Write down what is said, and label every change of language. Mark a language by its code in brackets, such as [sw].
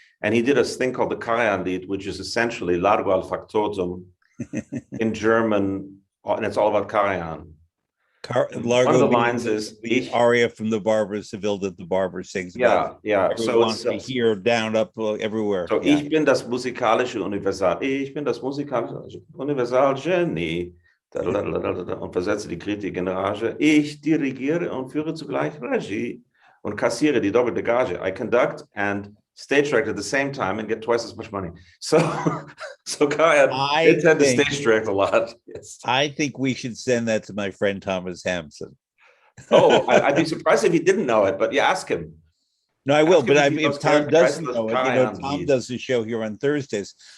[en] And he did a thing called the Karajan Lied, which is essentially Largo al Factotum in German, and it's all about Karajan. One of the lines is the aria from the Barber Seville that the barber sings about. Yeah. So it's here, down, up, everywhere. [de] So ich bin das musikalische Universal. Ich bin das musikalische Universalgenie. Und versetze die Kritik in Rage. Ich dirigiere und führe zugleich Regie und kassiere die doppelte Gage. [en] I conduct and stage direct at the same time and get twice as much money. So Karajan did tend to stage direct a lot. Yes. I think we should send that to my friend Thomas Hampson. I'd be surprised if he didn't know it, but you ask him. No, I will. But if Tom doesn't know it, Tom does the show here on Thursdays.